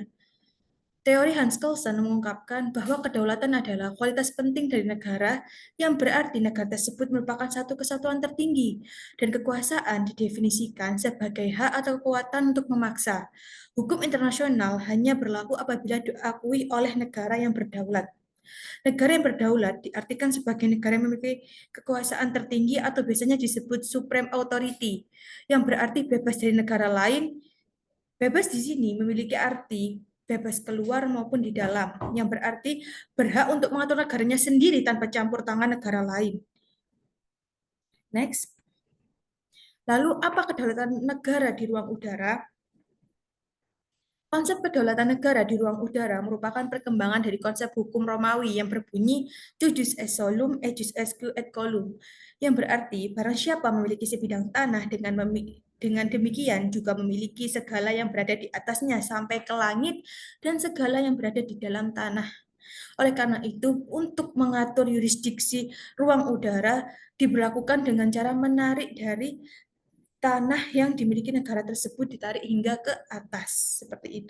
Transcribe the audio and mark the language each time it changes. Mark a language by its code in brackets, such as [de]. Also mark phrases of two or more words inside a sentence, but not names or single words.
[id] Teori Hans Kelsen mengungkapkan bahwa kedaulatan adalah kualitas penting dari negara yang berarti negara tersebut merupakan satu kesatuan tertinggi dan kekuasaan didefinisikan sebagai hak atau kekuatan untuk memaksa. Hukum internasional hanya berlaku apabila diakui oleh negara yang berdaulat. Negara yang berdaulat diartikan sebagai negara yang memiliki kekuasaan tertinggi atau biasanya disebut [en] supreme authority, [id] yang berarti bebas dari negara lain. Bebas di sini memiliki arti bebas keluar maupun di dalam, yang berarti berhak untuk mengatur negaranya sendiri tanpa campur tangan negara lain. Next. Lalu apa kedaulatan negara di ruang udara? Konsep kedaulatan negara di ruang udara merupakan perkembangan dari konsep hukum Romawi yang berbunyi [la] jus est solum et jus est et colum, [id] yang berarti barang siapa memiliki sebidang tanah dengan demikian juga memiliki segala yang berada di atasnya sampai ke langit dan segala yang berada di dalam tanah. Oleh karena itu, untuk mengatur yurisdiksi ruang udara diberlakukan dengan cara menarik dari tanah yang dimiliki negara tersebut ditarik hingga ke atas, seperti itu.